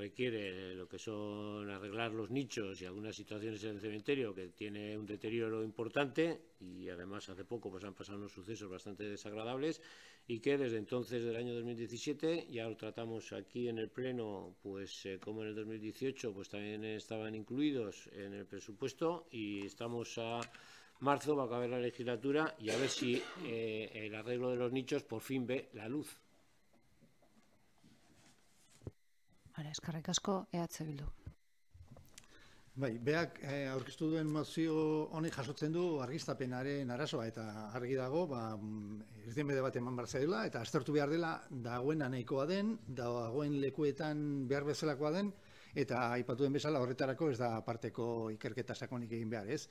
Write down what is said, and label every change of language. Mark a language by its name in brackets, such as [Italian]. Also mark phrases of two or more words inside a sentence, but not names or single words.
[Spanish] requiere lo que son arreglar los nichos y algunas situaciones en el cementerio que tiene un deterioro importante, y además hace poco pues han pasado unos sucesos bastante desagradables, y que desde entonces del año 2017 ya lo tratamos aquí en el pleno, pues como en el 2018 pues también estaban incluidos en el presupuesto, y estamos a marzo, va a acabar la legislatura y a ver si el arreglo de los nichos por fin ve la luz. [Basque] Eskerrik asko, EH Bildu. Bai, beak aurkeztu duen mozio honek jasotzen du argiztapenaren arazoa, eta argi dago, irtenbide bat eman behar zaiola, eta aztertu behar dela dagoena nahikoa den, dagoen lekuetan behar bezalakoa den, eta aipatu den bezala horretarako ez da aparteko ikerketa sakonik egin behar, ez?